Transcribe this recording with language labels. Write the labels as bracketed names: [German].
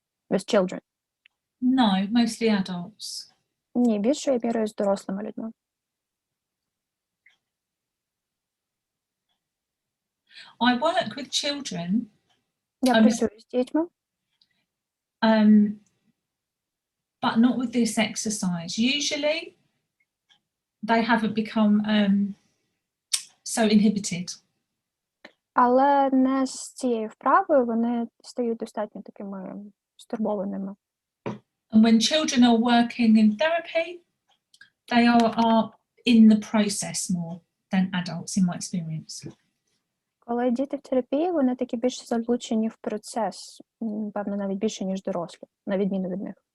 [English] With children? No, mostly adults. [Ukrainian] Ні, більшою мірою з дорослими людьми. [English] I work with children, [Ukrainian] Я працюю з дітьми, [English] but not with this exercise. Usually, they haven't become so inhibited. [Ukrainian] але не з цією вправою вони стають достатньо такими стурбованими. [English] And when children are working in therapy, they are in the process more than adults, in my experience. [Ukrainian] Коли діти в терапії, вони такі більш залучені в процес, певно, навіть більше, ніж дорослі, на відміну від них.